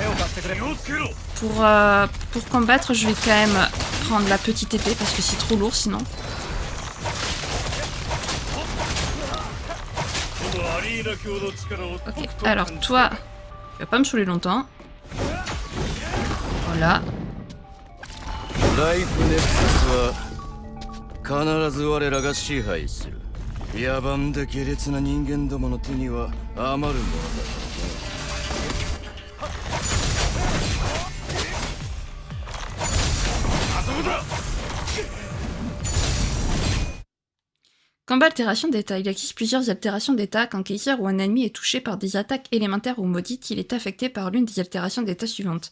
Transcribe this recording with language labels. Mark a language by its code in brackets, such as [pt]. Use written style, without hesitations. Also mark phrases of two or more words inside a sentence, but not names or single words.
[fr] Pour combattre, je vais quand même prendre la petite épée parce que c'est trop lourd sinon. Ok, alors toi, tu vas pas me saouler longtemps. Voilà. [ja] ライフネクサスは必ず我らが支配する。野蛮で下劣な人間どもの手には余るものだ。 [fr] Combat altération d'état. Il existe plusieurs altérations d'état. Quand Kaiser ou un ennemi est touché par des attaques élémentaires ou maudites, il est affecté par l'une des altérations d'état suivantes.